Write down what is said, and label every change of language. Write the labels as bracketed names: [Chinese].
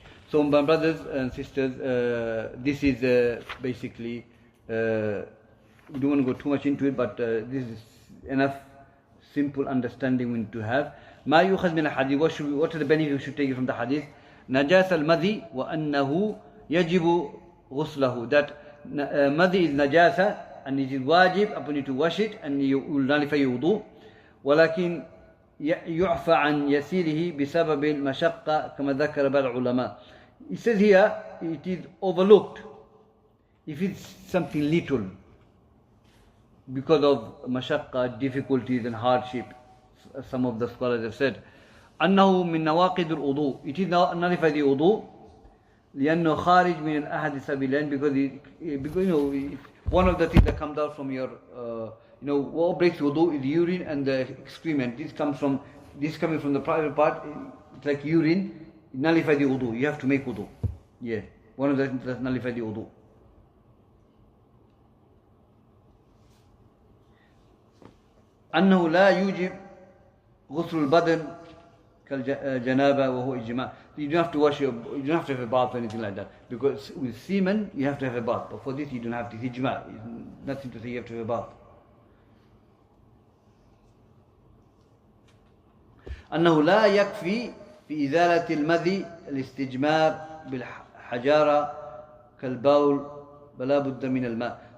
[English] So my brothers and sisters, this is basically, we don't want to go too much into it, but this is enough simple understanding we need to have. [Arabic] ما يؤخذ من الحديث, [English] what are the benefits we should take from the hadith? [Arabic] نجاس المذي وأنه يجب غسله, [English] that madhi is najasa and it is wajib upon you to wash it and you will nullify your wudu. [Arabic] ولكن يعفى عن يسيره بسبب المشقة كما ذكر بعض العلماء. [English] It says here it is overlooked if it's something little. because of mashaqqa, difficulties and hardship. Some of the scholars have said, [Arabic] أنه من نواقض الوضوء. [English] It is nullify the wudu. [Arabic] لأنه خارج من الأحد السبيلين, [English] because one of the things that comes out from your what breaks wudu is urine and the excrement. This coming from the private part. It's like urine. It nullify the wudu. You have to make wudu. Yeah, one of the things that nullify the wudu. [Arabic] أنه لا يوجب غسل البدن كالجنابة وهو إجماع. [English] You don't have to wash you don't have to have a bath or anything like that, because with semen you have to have a bath, but for this you don't have to. It's ijma'. It's nothing to say you have to have a bath. [Arabic] أنه لا يكفي في إزالة المذي الاستجمار بالحجارة كالبول بلا بد من الماء.